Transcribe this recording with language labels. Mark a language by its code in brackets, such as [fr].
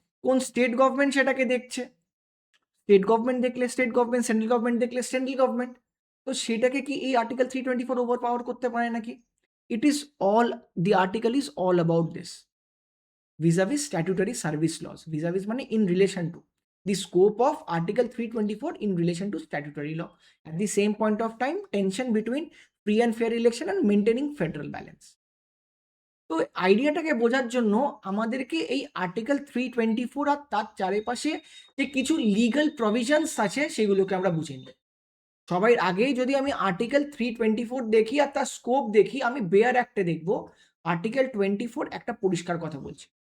[bn] কোন state government সেটাকে দেখছে? স্টেট গভর্নমেন্ট দেখলে স্টেট গভর্নমেন্ট, সেন্ট্রাল গভর্নমেন্ট দেখলে সেন্ট্রাল গভর্নমেন্ট। তো সেটাকে কি এই আর্টিকেল 324 ওভার পাওয়ার করতে পারে নাকি? [en] It is all, the article is all about this vis-a-vis statutory service laws. Vis-a-vis [bn] মানে [en] in relation to the scope of Article 324 in relation to statutory law. At the same point of time, tension between free and fair election and maintaining federal balance. [bn] তো আইডিয়াটাকে বোঝার জন্য আমাদেরকে এই article 324 আর তার চারিপাশে যে কিছু লিগাল প্রভিশনস আছে সেগুলোকে আমরা বুঝে নিই। সবার আগেই যদি আমি আর্টিকেল 324 দেখি আর তার স্কোপ দেখি, আমি বেয়ার অ্যাক্টে দেখব আর্টিকেল 24 একটা পরিষ্কার কথা বলছে।